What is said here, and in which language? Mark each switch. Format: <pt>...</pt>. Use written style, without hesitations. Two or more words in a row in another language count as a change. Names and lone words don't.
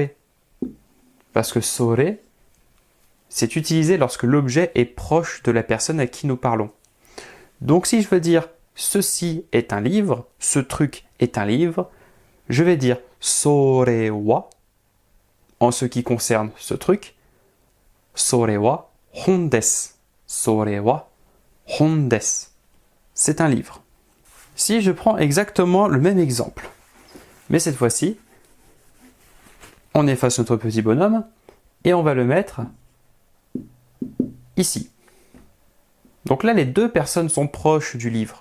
<fr>Parce que sore, c'est utilisé lorsque l'objet est proche de la personne à qui nous parlons. Donc si je veux dire ceci est un livre, ce truc est un livre, je vais dire</fr> <ja>それは</ja> <fr>en ce qui concerne ce truc.</fr> <ja>それは本です。それは本です.</ja> <fr>C'est un livre. Si je prends exactement le même exemple, mais cette fois-ci, on efface notre petit bonhomme et on va le mettre ici. Donc là, les deux personnes sont proches du livre.</fr>